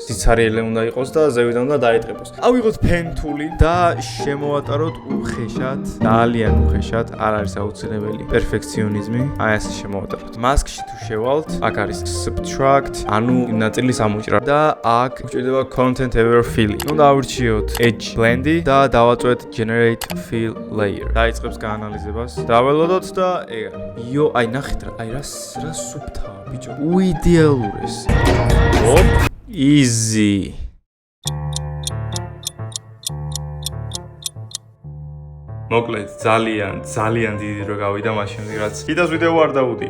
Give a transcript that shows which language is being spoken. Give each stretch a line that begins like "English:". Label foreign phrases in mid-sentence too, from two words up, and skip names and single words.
Georgian: სიცარიელე უნდა იყოს და ზევიდან უნდა დაეტყებოს. ავიღოთ
English: pen tool-
Georgian: ი და შემოვატაროთ უხეშად, ძალიან უხეშად, არ არის აუცილებელი პერფექციონიზმი. აი ასე შემოვატაროთ. Mask-ში თუ შევალთ, აქ არის subtract, ანუ ნაწილის ამოჭრა და აქ გვჭირდება
English: content aware fill-
Georgian: ი. უნდა ავირჩიოთ
English: edge blend-
Georgian: ი და დავაწვეთ
English: generate fill layer.
Georgian: დაიწყებს გაანალიზებას. დაველოდოთ და ეგ. აი ნახეთ რა, აი რა სუფთაა, ბიჭო. იდეალურეს. easy. მოკლედ ძალიან დიდი დრო გავიდა მას შემდეგ რაც ჰიტას ვიდეო არ დაუდია.